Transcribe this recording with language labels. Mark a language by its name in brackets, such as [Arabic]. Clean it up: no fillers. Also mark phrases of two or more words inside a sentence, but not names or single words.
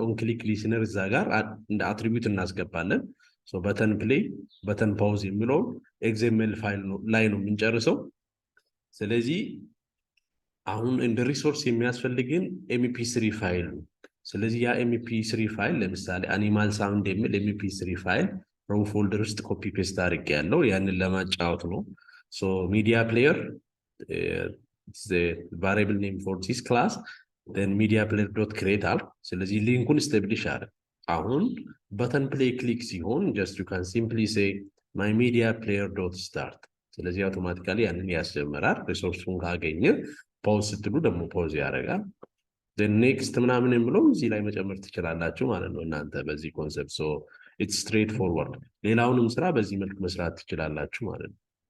[English] on click listener [Amharic] እዛ ጋር እንደ አትሪቢዩት እናስገባለን። [English] so button play button pause [Amharic] የሚለው XML ፋይል ላይ ነው የምንጨርሰው። ስለዚህ አሁን እንደ ሪሶርስ የሚያስፈልግን MP3 ፋይል ነው። ስለዚህ ያ MP3 ፋይል ለምሳሌ [English] animal sound [Amharic] የሚል MP3 ፋይል [English] from folder [Amharic] ውስጥ [English] copy paste [Amharic] አድርጌያለሁ። ያንን ለማጫወት ነው። [English] so media player the variable name for this class then media player dot create [Amharic] አለ። ስለዚህ ሊንኩን ስታብሊሽ አድርግ። አሁን [English] button play click [Amharic] ሲሆን [English] just you can simply say my media player dot start። [Amharic] ስለዚህ አውቶማቲካሊ ያንን ያስጀምራል። ሪሶርሱን ካገኘ ፖዝ ስትሉ ደግሞ ፖዝ ያደርጋል። [English] the next [Amharic] ምናምን የሚለው እዚህ ላይ መጨመር ትችላላችሁ ማለት ነው እናንተ በዚህ ኮንሰፕት። [English] so it's straightforward። [Amharic] ሌላውንም ስራ በዚህ መልኩ መስራት ትችላላችሁ ማለት ነው።